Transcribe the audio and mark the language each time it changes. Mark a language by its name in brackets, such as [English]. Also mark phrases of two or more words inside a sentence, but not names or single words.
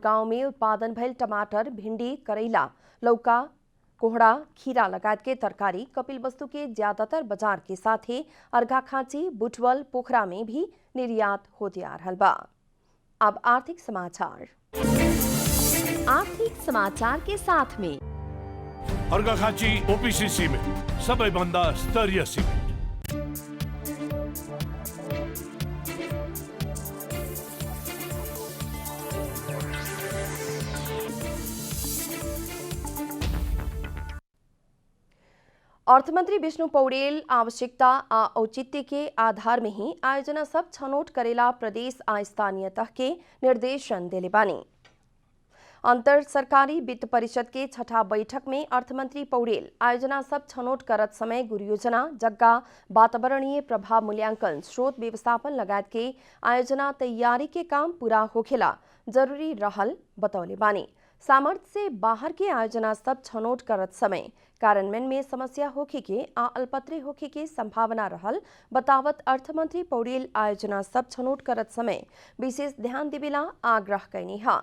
[Bhojpuri] धर्मपुर गांव में उत्पादन भइल टमाटर, भिंडी, करेला, लौका, कोहड़ा, खीरा लगायत के तरकारी कपिल वस्तु के ज्यादातर बाजार के साथ ही अर्घाखाँची, बुटवल, पोखरा में भी निर्यात होते आ रहल बा। अब आर्थिक समाचार के साथ में [Nepali] अर्घाखाँची ओपीसी सिमेन्ट सबैभन्दा स्तरीय सिमेन्ट। [Bhojpuri] अर्थमंत्री विष्णु पौडेल आवश्यकता आ औचित्य के आधार में ही आयोजना सब छनौट करेला प्रदेश आ स्थानीय तह के निर्देशन देले बानी। अंतर सरकारी वित्त परिषद के छठा बैठक में अर्थमंत्री पौडेल आयोजना सब छनौट करत समय गुरु योजना, जग्गा, वातावरणीय प्रभाव मूल्यांकन, स्रोत व्यवस्थापन लगायत के आयोजना तैयारी के काम पूरा होखेला जरूरी रहल बतौले बानी। सामर्थ्य से बाहर के आयोजना सब छनौट करत समय कार्यान्वयन में समस्या होखे के आ अल्पत्रे होखे के संभावना रहल बतावत अर्थमंत्री पौडेल आयोजना सब छनौट करत समय विशेष ध्यान देवेला आग्रह कैनी हा।